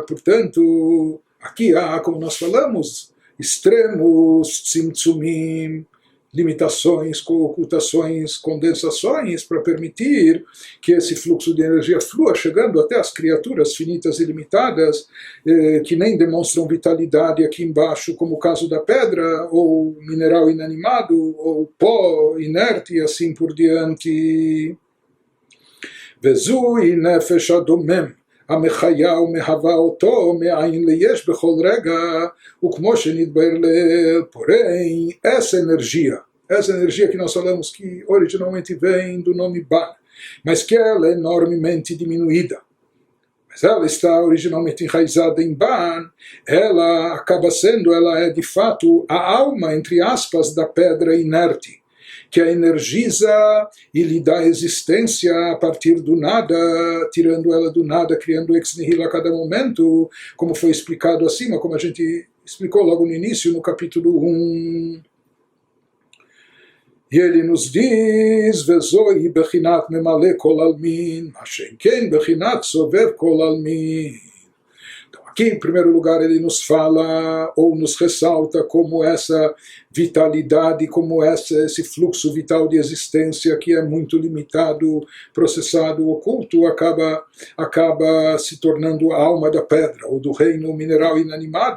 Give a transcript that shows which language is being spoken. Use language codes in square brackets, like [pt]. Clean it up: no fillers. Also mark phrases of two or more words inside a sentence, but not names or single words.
[pt] Portanto, aqui há, como nós falamos, extremos tzimtzumim, limitações, ocultações, condensações, para permitir que esse fluxo de energia flua, chegando até as criaturas finitas e limitadas, que nem demonstram vitalidade aqui embaixo, como o caso da pedra, ou mineral inanimado, ou pó inerte, e assim por diante. [he] וזהו נפש הדומם, המחיה ומהווה אותו מאין ליש בכל רגע וכמו שנתבהר [pt] porém essa energia que nós falamos que originalmente vem do nome Ban, mas que ela é enormemente diminuída, mas ela está originalmente enraizada em Ban, ela acaba sendo, ela é de fato a alma, entre aspas, da pedra inerte, que a energiza e lhe dá existência a partir do nada, tirando ela do nada, criando [la] ex nihilo [pt] a cada momento, como foi explicado acima, como a gente explicou logo no início, no capítulo 1. E ele nos diz, [he] וזהו בחינת ממלא כל עלמין השם כן בחינת סובב כל עלמין. [pt] Aqui, em primeiro lugar, ele nos fala ou nos ressalta como essa vitalidade, como esse fluxo vital de existência que é muito limitado, processado, oculto, acaba se tornando a alma da pedra ou do reino mineral inanimado.